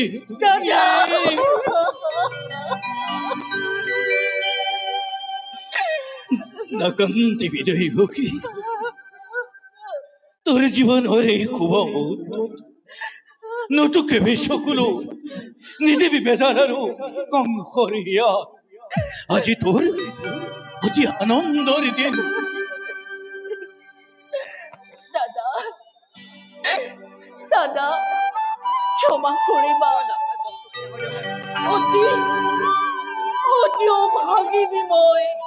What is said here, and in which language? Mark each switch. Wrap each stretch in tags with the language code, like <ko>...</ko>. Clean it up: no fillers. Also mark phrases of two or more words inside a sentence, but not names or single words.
<as>দাদা নাকান্দিবি দৈৱকী, তোর জীবনের এই শুভ মুহূর্ত নতুকেবি সকলো নিদিবি বেজাৰ আৰু কংসৰ হিয়াত। আজি তোৰ অতি আনন্দৰ দিন। দাদা দাদা ক্ষমা কৰিবা, অতি অভাগিনী মই।</as>